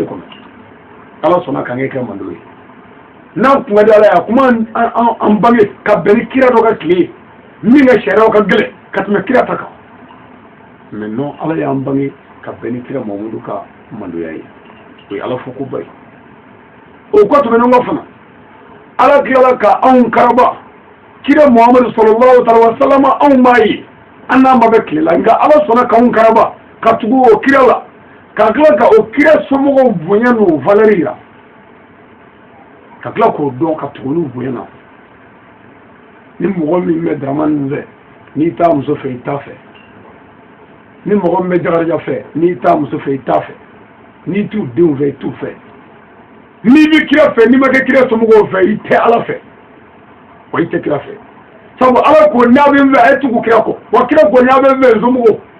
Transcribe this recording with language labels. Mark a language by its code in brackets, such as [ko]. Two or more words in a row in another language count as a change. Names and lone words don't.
[bm] kɔnɔ ala sɔnna k'an kɛ mando ye n'an kun ka di ala ye a kuma an bange ka bɛn ni kira dɔ ka tile ye min ka sariyaw ka gɛlɛn ka tɛmɛ kira ta kan [fr] mais non [bm] ala y'an bange ka bɛn ni kira mahamudu ka mandoya ye o ye ala fo ko ba ye o ko tɛmɛnen kɔ fana ala tilala ka anw karaba kira muhammadu [ar] صلى الله عليه وسلم [bm] anw b'a ye an n'an ma bɛ tile la nka ala sɔnna k'anw karaba ka tugu o kira la ka tila ka o kira somɔgɔw bonya n'o valeur yira ka tila k'o dɔn ka tugu n'u bonya na ni mɔgɔ min bɛ daramani fɛ n'i t'a muso fɛ i t'a fɛ ni mɔgɔ min bɛ jagarija fɛ n'i t'a muso fɛ i t'a fɛ n'i t'u denw fɛ i t'u fɛ n'i bɛ kira fɛ n'i ma kɛ kira somɔgɔw fɛ i tɛ ala fɛ wa i tɛ kira fɛ sabu ala ko n'a bɛ n fɛ a ye tugu kira kɔ wa kira ko n'a bɛ n fɛ somɔgɔw